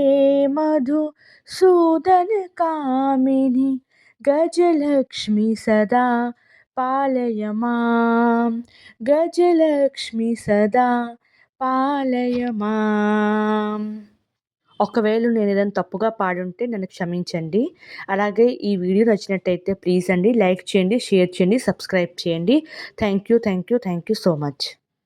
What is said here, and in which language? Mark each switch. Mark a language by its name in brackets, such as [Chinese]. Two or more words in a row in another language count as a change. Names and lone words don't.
[Sanskrit] मधुसूदन कामिनी गजलक्ष्मी सदा पालय मां गजलक्ष्मी सदा పాలయ మాం. [Telugu] ఒకవేళ నేను ఏదైనా తప్పుగా పాడుంటే నన్ను క్షమించండి. అలాగే ఈ వీడియో నచ్చినట్టయితే ప్లీజ్ అండి లైక్ చేయండి, షేర్ చేయండి, సబ్స్క్రైబ్ చేయండి. [English] Thank you so much.